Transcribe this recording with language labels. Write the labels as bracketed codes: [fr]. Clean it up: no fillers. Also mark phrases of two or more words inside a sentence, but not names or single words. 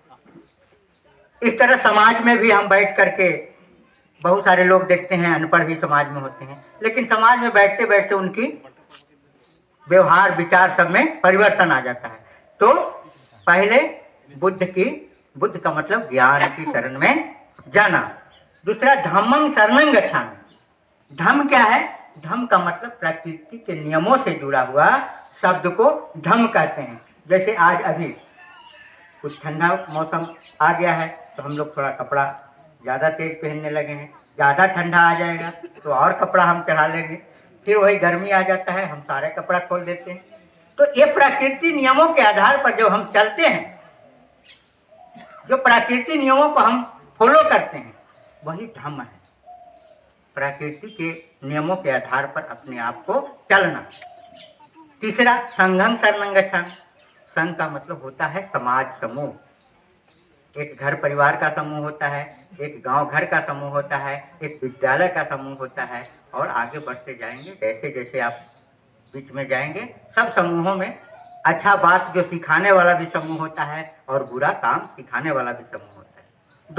[hi] इस तरह समाज में भी हम बैठ करके, बहुत सारे लोग देखते हैं अनपढ़ भी समाज में होते हैं, लेकिन समाज में बैठते बैठते उनकी व्यवहार विचार सब में परिवर्तन आ जाता है। तो पहले बुद्ध का मतलब ज्ञान की शरण में जाना। दूसरा [pi] धम्मं शरणं गच्छामि। [hi] धम्म क्या है? धम्म का मतलब प्रकृति के नियमों से जुड़ा हुआ शब्द को धम्म कहते हैं। जैसे आज अभी कुछ ठंडा मौसम आ गया है तो हम लोग थोड़ा कपड़ा ज़्यादा तेज पहनने लगे हैं। ज़्यादा ठंडा आ जाएगा तो और कपड़ा हम चढ़ा लेंगे, फिर वही गर्मी आ जाता है, हम सारे कपड़ा खोल देते हैं। तो ये प्रकृति नियमों के आधार पर जब हम चलते हैं, जो प्रकृति नियमों को हम फॉलो करते हैं, वही धम्म है। प्रकृति के नियमों के आधार पर अपने आप को चलना। [pi] तीसरा संघं शरणं गच्छामि। [hi] संघ का मतलब होता है समाज समूह। एक घर परिवार का समूह होता है, एक गांव घर का समूह होता है, एक विद्यालय का समूह होता है, और आगे बढ़ते जाएंगे जैसे जैसे आप बीच में जाएंगे, सब समूहों में अच्छा बात जो सिखाने वाला भी समूह होता है और बुरा काम सिखाने वाला भी समूह होता है।